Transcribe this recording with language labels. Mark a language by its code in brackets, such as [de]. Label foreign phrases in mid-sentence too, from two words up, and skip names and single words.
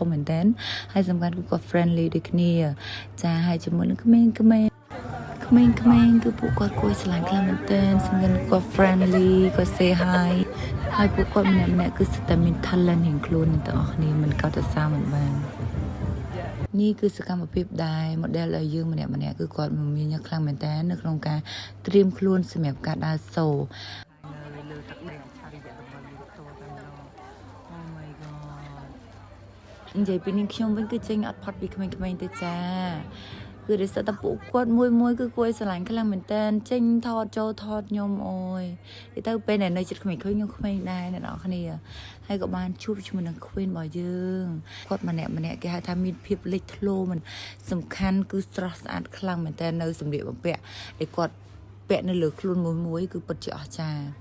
[km] មែនតើហើយសំខាន់គឺគាត់ friendly ដូចគ្នាចាហើយជាមួយនឹងក្មេងៗគឺពួកគាត់គួរស្រឡាញ់ខ្លាំងមែនតើសំខាន់គាត់ friendly គាត់ [en] say hi [km] ហើយពួកគាត់ម្នាក់ៗគឺស្ទើរមាន talent រៀងខ្លួនអ្នកទាំងអស់គ្នាមិនកត់ទៅសារមិនបាននេះគឺសកម្មភាពដែល model ឲ្យយើងម្នាក់គឺគាត់មានខ្លាំងមែនតើនៅក្នុងការត្រៀមខ្លួនសម្រាប់ការដើរសូលើទឹកដីអច្ឆរិយៈរបស់យើងផ្ទាល់តែម្ដង [en] Oh my [km] god និយាយពីនេះខ្ញុំវិញគឺចេញអត់ផុតពីក្មេងៗទៅចាគឺរិះសិតតែពួកគាត់មួយគឺគួរឲ្យស្រឡាញ់ខ្លាំងមែនតើចេញថតចូលថតខ្ញុំអូយនិយាយទៅពេលដែលនៅជិតក្មេងខ្ញុំក្មេងដែរអ្នកនរគ្នាហើយក៏បានជួបជាមួយនឹង Queen របស់យើងគាត់ម្នាក់គេហៅថាមានភាពលេចធ្លោមិនសំខាន់គឺស្រស់ស្អាតខ្លាំងមែនតើនៅសម្លៀកបំពាក់ដែលគាត់ពាក់នៅលើខ្លួនមួយគឺពិតជាអស្ចារ្យ